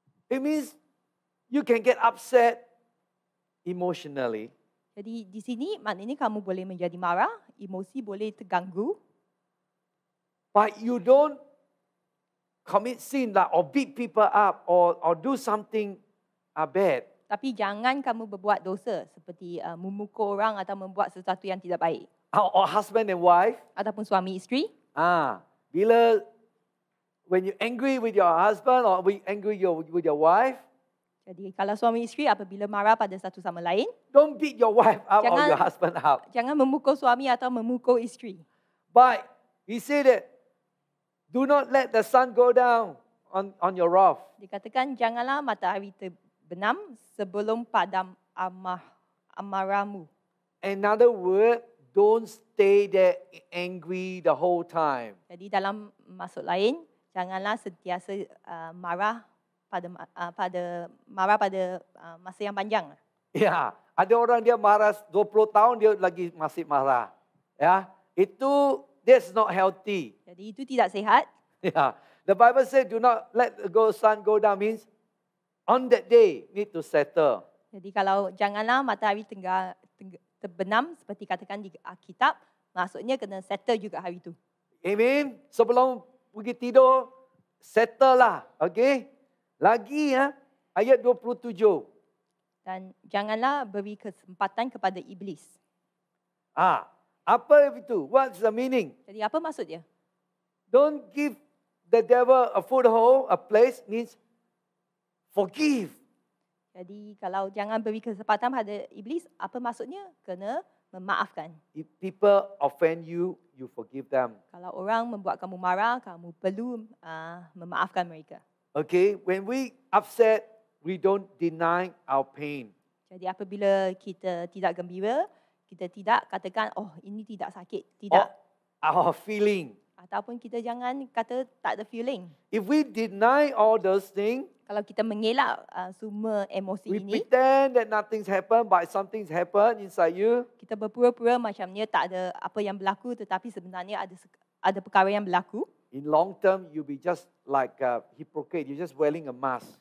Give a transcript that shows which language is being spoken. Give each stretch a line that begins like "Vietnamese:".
English: It means you can get upset emotionally.
Malay: Jadi di sini maknanya kamu boleh menjadi marah, emosi boleh terganggu.
English: But you don't commit sin like or beat people up or do something bad.
Malay: Tapi jangan kamu berbuat dosa seperti memukul orang atau membuat sesuatu yang tidak baik.
English: Or husband and wife.
Malay: Ataupun suami isteri. Bila
English: when you angry with your husband or angry with your wife.
Malay: Jadi kalau suami isteri apabila marah pada satu sama lain.
English: Don't beat your wife up or your husband up.
Malay: Jangan memukul suami atau memukul isteri.
English: But he said that do not let the sun go down on your wrath.
Malay: Dikatakan janganlah matahari terbenam sebelum padam amarahmu.
English: Another word, don't stay there angry the whole time.
Malay: Jadi dalam maksud lain, janganlah sentiasa marah pada masa yang panjang. Ya, ada orang dia marah 20 tahun dia lagi masih marah.
English: Ya, that's not healthy.
Malay: Jadi itu tidak sihat.
English: Yeah. The Bible said do not let the sun go down means on that day need to settle.
Malay: Jadi kalau janganlah matahari terbenam seperti katakan di Alkitab, maksudnya kena settle juga hari itu. Amen. Sebelum pergi tidur, settle lah. Okay. Lagi ayat 27. Dan janganlah beri kesempatan kepada iblis. Apa itu?
English: What's the meaning?
Malay: Jadi apa maksudnya?
English: Don't give the devil a foothold, a place means forgive.
Malay: Jadi kalau jangan beri kesempatan pada iblis, apa maksudnya? Kena memaafkan.
English: If people offend you, you forgive them.
Malay: Kalau orang membuat kamu marah, kamu perlu memaafkan mereka.
English: Okay, when we upset, we don't deny our pain.
Malay: Jadi apabila kita tidak gembira, kita tidak katakan, oh ini tidak sakit. Tidak.
English: Our feeling.
Malay: Ataupun kita jangan kata tak ada feeling.
English: If we deny all those things,
Malay: kalau kita mengelak semua emosi
English: we
Malay: ini,
English: pretend that nothing's happened, but something's happened inside you.
Malay: Kita berpura-pura macamnya tak ada apa yang berlaku, tetapi sebenarnya ada perkara yang berlaku.
English: In long term, you'll be just like a hypocrite. You're just wearing a mask.